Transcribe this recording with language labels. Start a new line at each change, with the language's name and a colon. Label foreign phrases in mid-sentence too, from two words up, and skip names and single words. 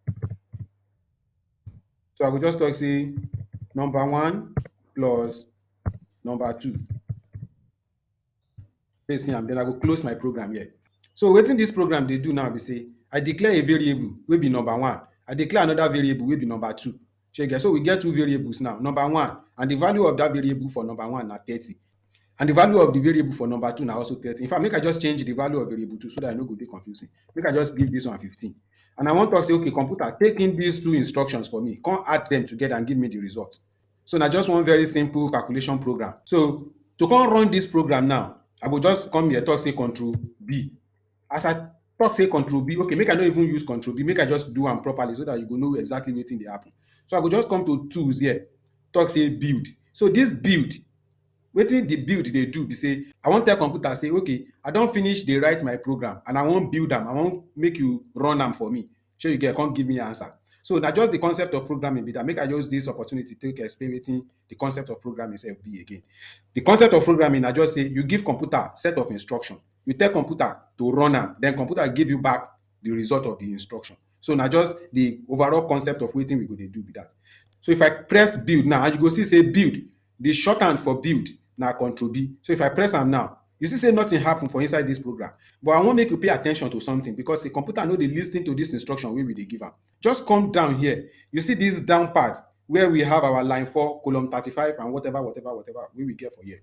Nigerian Pidgin: So I go just talk say number one plus number two. See am, then I go close my program here. So wetin this program dey do now be say I declare a variable wey be number one, I declare another variable wey be number two. Shey you get? So we get two variables now, number one, and the value of that variable for number one na 30, and the value of the variable for number two na also 30. In fact, make I just change the value of variable two so that I no go dey confusing. Make I just give this one 15, and I wan talk say okay, computer, take in these two instructions for me, come add them together and give me the result. So na just one very simple calculation program. So to come run this program now, I go just come here, talk say Control B. As I talk say Control B, okay, make I no even use Control B, make I just do am properly so that you go know exactly wetin dey happen. So I go just come to tools here, talk say build. So this build, wetin the build dey do be say I wan tell computer say okay, I don finish dey write my program and I wan build am, I wan make you run am for me. Shey you get? Come give me answer. So na just the concept of programming be that. Make I use this opportunity to explain wetin the concept of programming sef be again. The concept of programming na just say you give computer set of instruction, you tell computer to run am, then computer give you back the result of the instruction. So na just the overall concept of wetin we go dey do be that. So if I press build now, and you go see say build, the shorthand for build na Control B. So if I press am now, you see say nothing happen for inside this program, but I wan make you pay attention to something, because the computer no dey lis ten to this instruction wey we dey give am. Just come down here, you see this down part where we have our line 4, column 35, and whatever wey we get for here.